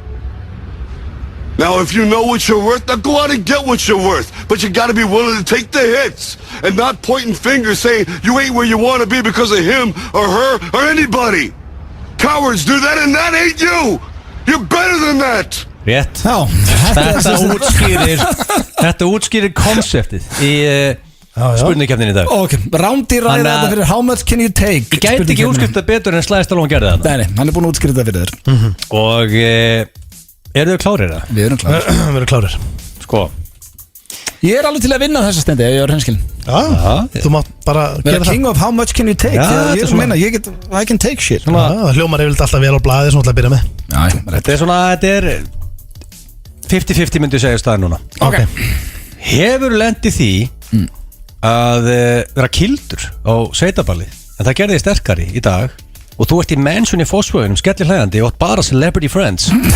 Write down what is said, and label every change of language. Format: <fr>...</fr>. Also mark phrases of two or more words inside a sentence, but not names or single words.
<en>Now, if you know what you're worth, now go out and get what you're worth. But you gotta be willing to take the hits and not pointing fingers saying you ain't where you want to be because of him or her or anybody. Cowards do that and that ain't you. You're better than that.</en> <is>Rétt. Þetta útskýrir konseptið í spurningkeppninni í dag. Ok, Rándýr ræði þetta fyrir How Much Can You Take. Ég gæti ekki útskýrt það betur en Sly Stallone gerði það. Nei, hann er búin að útskýra þetta fyrir þér. Og eru þau klárir það? Við erum klárir. Sko ég er alveg til að vinna þessa stendi ef ég er hreinskilinn. Þú mátt bara gera það. King of How Much Can You Take. Ég er svona</is> <en>I can take shit.</en> <is>Það hljómar yfirleitt alltaf vel á blaði sem þú ætla að byrja með. Þetta er svona, þetta er 50-50 myndi ég segja staðar núna. Ok. Hefur lent í því að vera kildur á sveitaballi en það gerði þið sterkari í dag og þú ert í mansion í Fossvöginum skellir hlæðandi og bara</is> <en>celebrity friends.</en>